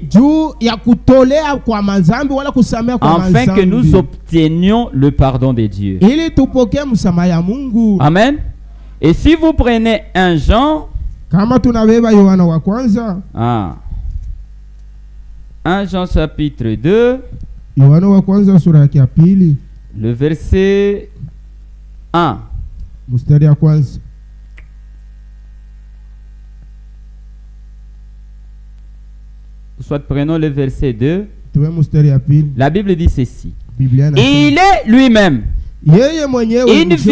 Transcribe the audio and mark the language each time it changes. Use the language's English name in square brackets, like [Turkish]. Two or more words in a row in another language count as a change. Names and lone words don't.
[Swahili] juu ya kutolea kwa mazambi wala kusamea kwa [French] afin que nous [Swahili] mazambi, [French] obtenions le pardon de Dieu. [Swahili] ili tupokee msamaha ya Mungu. Amen. [French] Et si vous prenez un Jean, [Swahili] Kama tunabeba Yohana wa kwanza, [French] 1 Jean chapitre 2, [Swahili] Yohana wa kwanza sura yake ya pili, [French] le verset 1. [Swahili] mstari ya kwanza. [French] Soit prenons le verset 2. [Swahili] Tuwe mstari ya pili. [French] La Bible dit ceci. [Swahili] Biblia inasema, [French] Il est lui-même [Swahili] yeye mwenyewe [French] une [Swahili] ndio